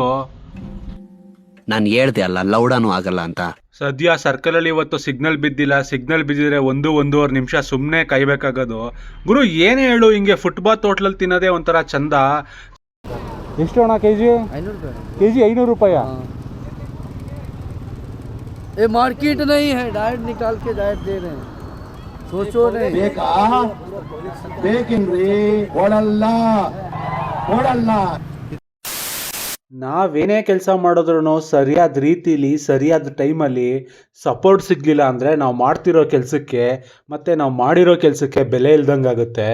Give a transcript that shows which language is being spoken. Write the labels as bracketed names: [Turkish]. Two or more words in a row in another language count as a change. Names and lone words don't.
[Kannada] ನಾನು ಹೇಳ್ದೆ ಅಲ್ಲ, ಲೌಡಾನು ಆಗಲ್ಲ ಅಂತ. ಸದ್ಯ ಸರ್ಕಲಲ್ಲಿ ಇವತ್ತು ಸಿಗ್ನಲ್ ಬಿದ್ದಿಲ್ಲ. ಸಿಗ್ನಲ್ ಬಿದ್ದಿದ್ರೆ 1-1.5 ನಿಮಿಷ ಸುಮ್ಮನೆ ಕಾಯ್ಬೇಕಾಗೋದು. ಗುರು ಏನೇ ಹೇಳು, ಹಿಂಗೆ ಫುಟ್ಬಾತ್ ಹೋಟ್ಲಲ್ಲಿ ತಿನ್ನೋದೇ ಒಂಥರ ಚಂದ. ಎಷ್ಟು ಅಣ್ಣ ಕೆಜಿ? 500 ರೂಪಾಯಿ. [Hindi] ये मार्केट नहीं है, डायरेक्ट निकाल के डायरेक्ट दे रहे हैं. सोचो नहीं. [Kannada] ನಾವೇನೇ ಕೆಲಸ ಮಾಡಿದ್ರು ಸರಿಯಾದ ರೀತಿಲಿ ಸರಿಯಾದ ಟೈಮಲ್ಲಿ ಸಪೋರ್ಟ್ ಸಿಗಲಿಲ್ಲ ಅಂದರೆ ನಾವು ಮಾಡ್ತಿರೋ ಕೆಲಸಕ್ಕೆ ಮತ್ತು ನಾವು ಮಾಡಿರೋ ಕೆಲಸಕ್ಕೆ ಬೆಲೆ ಇಲ್ದಂಗಾಗುತ್ತೆ.